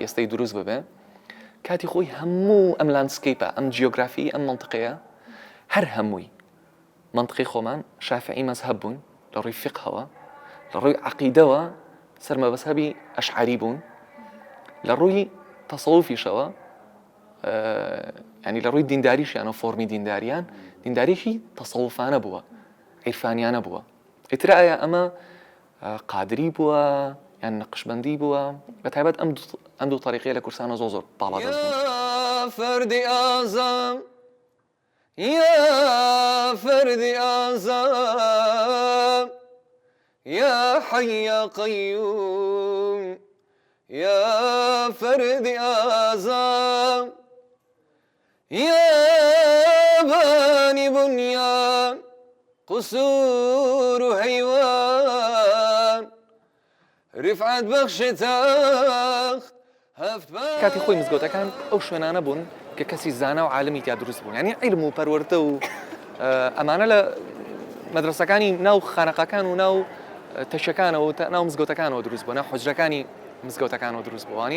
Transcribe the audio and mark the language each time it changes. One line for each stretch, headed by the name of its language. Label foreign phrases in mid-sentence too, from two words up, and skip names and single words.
Central Kurdish: ئێستەی دروست ببێ کاتی خۆی هەموو ئەم لاندسکەیپە ئەم جیۆگرافی ئەم منطقەیە هەر هەمووی منطقی خۆمان شافعی مەزهەب بوون لە ڕووی فقهەوە لە ڕووی عەقیدەوە سەرمەبەسەبی ئەشعەری بوون لە ڕووی تەسەووفیشەوە ینی لە ڕووی دینداریشیان و فۆرمی دینداریشی تەسەووفانە بووە عیرفانیانە بووە. ئیتر ئایا ئەمە قادری بووە یان نەقشبەندی بووە بەتایبەت ئەم دوو طریقەیە لە کورسانە زۆر باڵا دەست بوون.
Arabic: فەردی ئازام يا فردي أعظم يا حي يا قيوم يا فردي أعظم يا باني بنيان قصور حيوان
Persian: رفعت بخش تخت
Central Kurdish: کاتی خۆی مزگەوتەکان ئەو شوێنانە بوون کە کەسی زانا و عالمی تیا دروست بوون یعنی عیلم و پەروەردە و ئەمانە لە مەدرسەکانی ناو خانەقەکان و ناو تەشەکانەوە ناو مزگەوتەکانەوە دروست بووە، ناو حوجرەکانی مزگەوتەکانەوە دروست بووانە.